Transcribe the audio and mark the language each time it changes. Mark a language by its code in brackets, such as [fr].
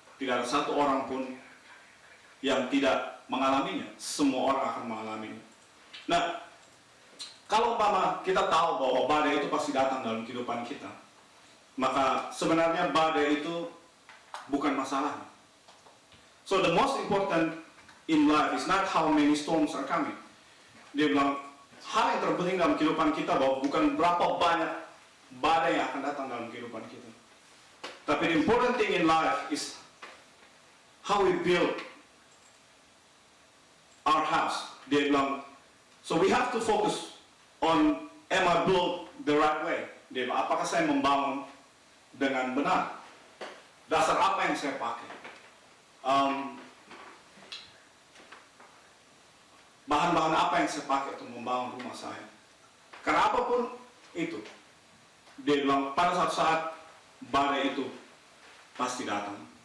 [id] Tidak ada satu orang pun yang tidak mengalaminya. Semua orang akan mengalaminya. Nah, kalau umpama kita tahu bahwa badai itu pasti datang dalam kehidupan kita, maka sebenarnya badai itu bukan masalah. [en] So the most important in life is not how many storms are coming. [id] Dia bilang hal yang terpenting dalam kehidupan kita bahwa bukan berapa banyak badai yang akan datang dalam kehidupan kita. Tapi [en] the important thing in life is how we build our house. [id] Dia bilang, [en] so we have to focus on am I built the right way? [id] Dia bilang, apakah saya membangun dengan benar? Dasar apa yang saya pakai? Bahan-bahan apa yang saya pakai untuk membangun rumah saya? Karena apapun itu, dia bilang pada suatu saat badai itu pasti datang.